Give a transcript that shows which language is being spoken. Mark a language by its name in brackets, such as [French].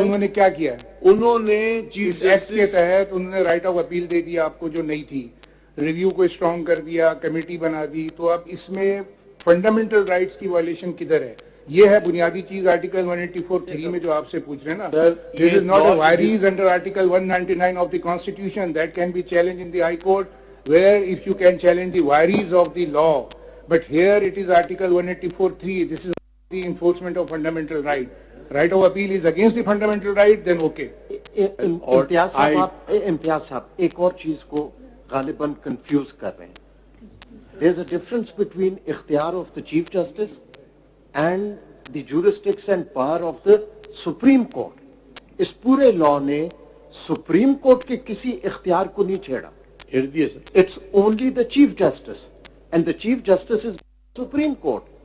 [Urdu] انہوں نے کیا کیا ہے, انہوں نے چیف ایکٹ کے تحت انہوں نے رائٹ آف اپیل دے دیا آپ کو جو نہیں تھی, ریویو کو اسٹرانگ کر دیا, کمیٹی بنا دی, تو اب اس میں فنڈامنٹل رائٹس کی وائلیشن کدھر ہے؟ یہ ہے بنیادی چیز آرٹیکل 184(3) میں جو آپ سے پوچھ رہے ہیں نا. [English] This is not a variance under article 199 of the constitution that can be challenged in the high court, where if you can challenge the variance of the law, but here it is article 184(3). this is the enforcement of fundamental right. Right of appeal is against the fundamental right, then okay. [Urdu] امتیاز صاحب ایک اور چیز کو غالباً confuse کر رہے ہیں. [English] There is a difference between اختیار of the Chief Justice and the jurisdiction and power of the Supreme Court. [Urdu] اس پورے لاء نے سپریم کورٹ کے کسی اختیار کو نہیں چھیڑا. پھر دیے سر. [English] It's only the Chief Justice, and the Chief Justice is Supreme Court.